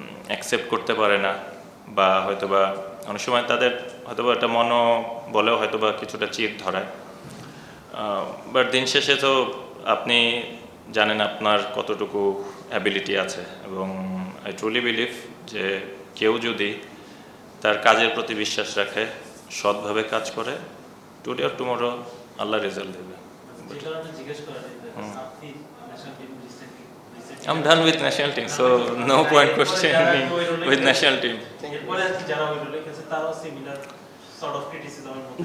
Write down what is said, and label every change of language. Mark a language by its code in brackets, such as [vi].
[bn] Accept করতে পারে না, বা হয়তোবা অনেক সময় তাদের হয়তোবা একটা বলেও হয়তোবা কিছুটা চিড় ধরায়, বাট দিন শেষে তো আপনি জানেন আপনার কতটুকু অ্যাবিলিটি আছে, এবং [en] I truly believe [bn] যে কেউ যদি তার কাজের প্রতি বিশ্বাস রাখে, সৎভাবে কাজ করে, [en] today or tomorrow [bn] Allah result দেবে। যে কারণে জিজ্ঞেস করা আপনি national team [en] I'm done with national team, so no point questioning with national team. [bn] এরপরে আর কি যারা ওই রোলে খেলছে তারাও [en] similar sort of [bn] ক্রিটিসিজমের মধ্যে